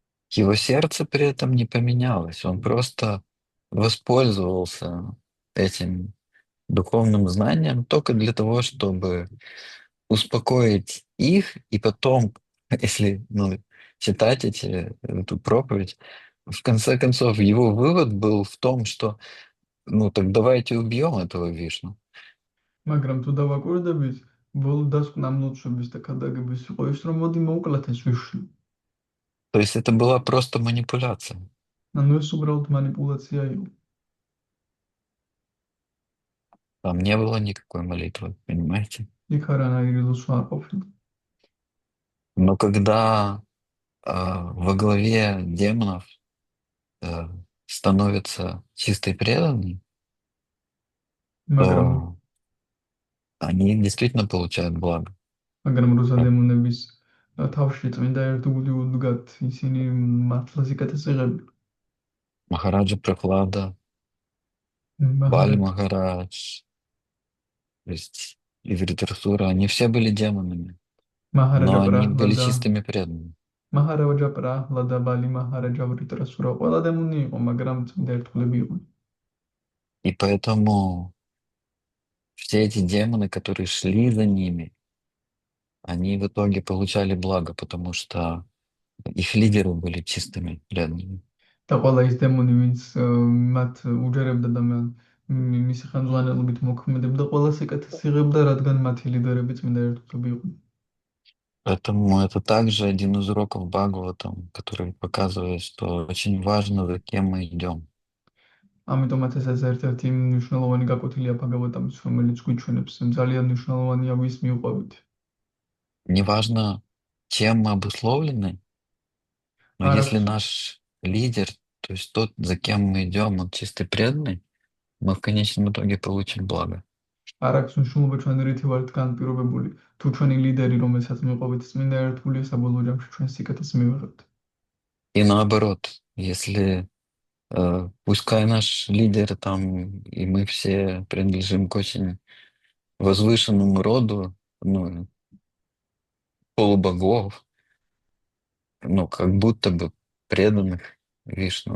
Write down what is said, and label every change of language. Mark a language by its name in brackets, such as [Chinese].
[Russian] Его сердце при этом не поменялось, он просто воспользовался этим духовным знанием только для того, чтобы успокоить их, и потом, если читать эту проповедь, в конце концов, его вывод был в том, что так давайте убьем этого Вишну. [Georgian] მაგრამ თუ დავაკვირდებით, ბოლო დასკვნა ამლოცვების და ქადაგების იყო ის, რომ მოდი მოვკლათ ეს ვიშნუ. [Russian] То есть это была просто манипуляция. [Georgian] ანუ ეს უბრალოდ манипуляция იყო. [Russian] Там не было никакой молитвы, понимаете? [Georgian] იქ არანაირი ლოცვა არ ყოფილა. [Russian] Но когда во главе демонов становится чистый преданный, [Georgian] მაგრამ [Russian] то они действительно получают благо. [Georgian] მაგრამ როცა დემონების თავში წმინდა ერთგული უდგათ, ისინი მართლა სიკეთეს იღებენ. [Russian] Махараджа Прохлада, Бали Махарадж, то есть и Вритарсура, они все были демонами, но они были чистыми преданными. [Georgian] მაჰარავაჯა პრაჰლადა, ბალი მაჰაраჯა, ვრიტრასურა, ყველა დემონი იყო, მაგრამ წმინდა ერთგულები იყვნენ. [Russian] И поэтому все эти демоны, которые шли за ними, они в итоге получали благо, потому что их лидеры были чистыми преданными. [Georgian] და ყველა ის დემონი, ვინც მათ უჯერებდა და მისი ხელმძღვანელობით მოქმედებდა, ყველა სიკეთეს იღებდა, რადგან მათი ლიდერები წმინდა ერთგულები იყვნენ. [Russian] Поэтому это также один из уроков Бхагаватам, который показывает, что очень важно, за кем мы идем. [Georgian] ამიტომაც ეს ერთ-ერთი მნიშვნელოვანი გაკვეთილია ბაგავატამის, რომელიც გვიჩვენებს, ძალიან მნიშვნელოვანია ვის მიუყვებით. [Russian] Неважно, чем мы обусловлены, но если наш лидер, то есть тот, за кем мы идем, он чистый преданный, мы в конечном итоге получим благо. [Georgian] არ აქვს მნიშვნელობა ჩვენი რითი ვართ განპირობებული. თუ ჩვენი ლიდერი, რომელსაც მიყვებით წმინდა ერთგული, საბოლოო ჯამში ჩვენ სიკეთეს მივიღებთ. [Russian] И наоборот, если пускай наш лидер там, и мы все принадлежим к очень возвышенному роду, полубогов, как будто бы преданных Вишну.